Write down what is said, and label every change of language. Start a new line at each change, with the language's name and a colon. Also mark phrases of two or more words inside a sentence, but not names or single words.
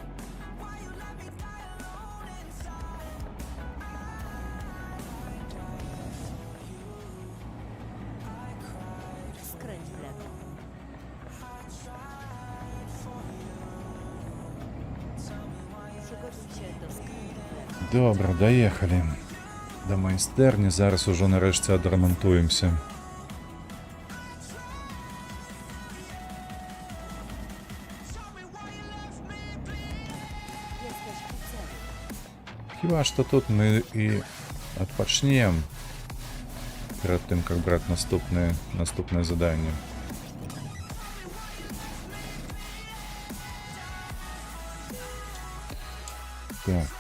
Polish: Skręć w lewo. Przygotuj się do skrętu w lewo.
Ukrainian: Добре, доїхали. До майстерні. Зараз уже нарешті відремонтуємося.
Polish: Jesteś w celu.
Ukrainian: Хіба що тут ми і відпочнемо перед тим, як брати наступне завдання. Так.